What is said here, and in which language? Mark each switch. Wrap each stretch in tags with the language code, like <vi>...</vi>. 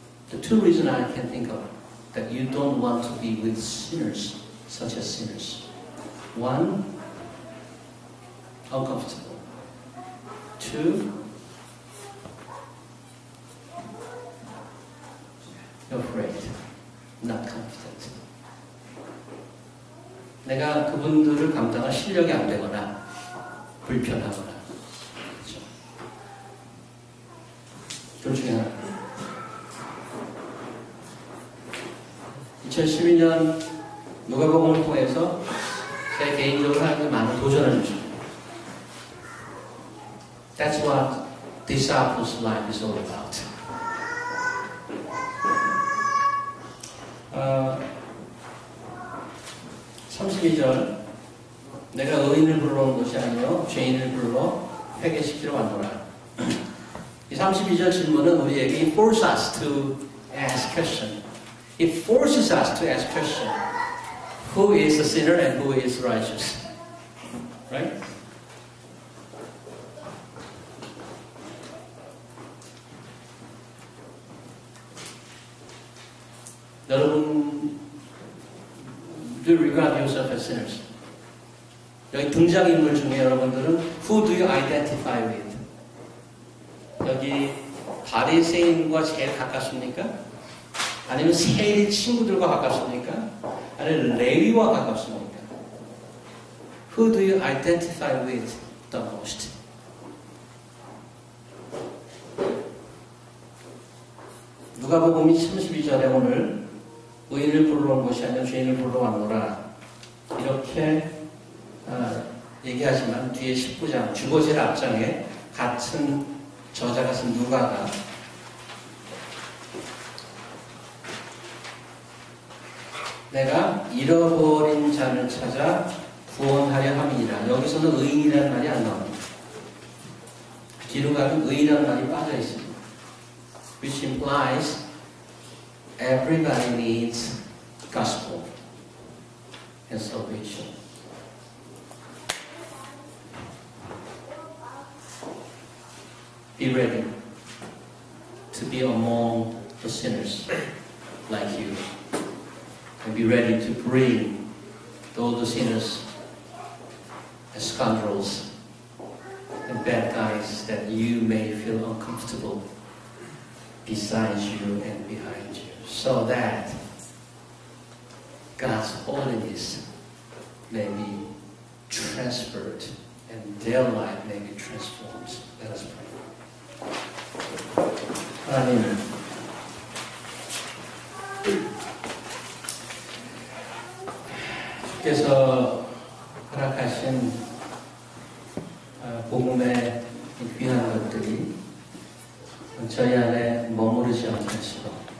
<en>The two reasons I can think of that you don't want to be with sinners, such as sinners. One, uncomfortable. Two, you're afraid, not confident.</en> <ko>내가 그분들을 감당할 실력이 안 되거나 불편하거나 그렇죠. 둘 중에 하나. 2012년 누가복음을 통해서 제 개인적으로 하나님께 많은 도전을 주십니다.</ko> <en>disciples' life is all about.</en> <ko>32절 내가 의인을 불러온 것이 아니요 죄인을 불러 회개시키러 왔노라. 이 32절 질문은 우리에게</ko> <en>force us to ask question. It forces us to ask question. Who is a sinner and who is righteous? Right?</en> <ko>여러분,</ko> <en>do you regard yourself as sinners?</en> <ko>여기 등장인물 중에 여러분들은</ko> <en>who do you identify with?</en> <ko>여기 바리새인과 제일 가깝습니까? 아니면 세리 친구들과 가깝습니까? 아니면 레위와 가깝습니까?</ko> <en>Who do you identify with the most?</en> <ko>누가복음 32절에 오늘 의인을 불러온 것이 아니라 죄인을 불러왔노라 이렇게 얘기하지만 뒤에 19장 주거 제일 앞장에 같은 저자가 쓴 누가가 내가 잃어버린 자를 찾아 구원하려 함이니라. 여기서는 의인이라는 말이 안 나옵니다. 뒤로 가면 의인이라는 말이 빠져 있습니다.</ko> <en>Which implies everybody needs gospel and salvation. Be ready to be among the sinners like you. And be ready to bring all the sinners as scoundrels and bad guys that you may feel uncomfortable beside you and behind you, so that God's holiness may be transferred and their life may be transformed. Let us pray.</en> <ko>하나님, 주께서 허락하신 복음의 귀한 것들이 저희 안에 머무르지 않게 하시고</ko>